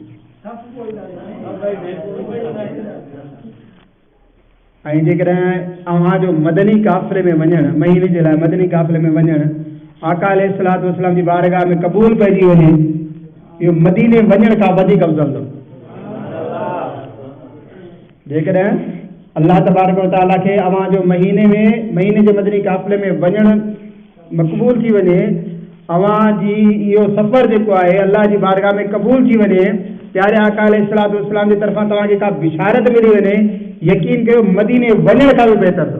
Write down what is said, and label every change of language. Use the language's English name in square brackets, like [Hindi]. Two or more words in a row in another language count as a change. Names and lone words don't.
[Sindhi] ऐं जेकॾहिं अव्हां जो मदनी काफ़िले में वञणु, महीने जे लाइ मदनी काफ़िले में वञणु आका [Arabic] عليه الصلاة والسلام [Sindhi] जी बारगाह में क़बूल पइजी वञे, इहो मदीने वञण खां वधीक अफ़ज़ल अथव। जेकॾहिं [Arabic] الله تبارك وتعالى [Sindhi] खे अव्हां जो महीने जे मदनी काफ़िले में वञणु मक़बूल थी वञे, अव्हां जी इहो सफ़र जेको आहे अल्लाह जी बारगाह में क़बूल थी वञे, प्यारे आका [Arabic] عليه الصلاة والسلام [Sindhi] जी तरफ़ां तव्हांखे का बिशारत मिली वञे, यकीन कयो मदीने वञण खां बि बहितर अथव।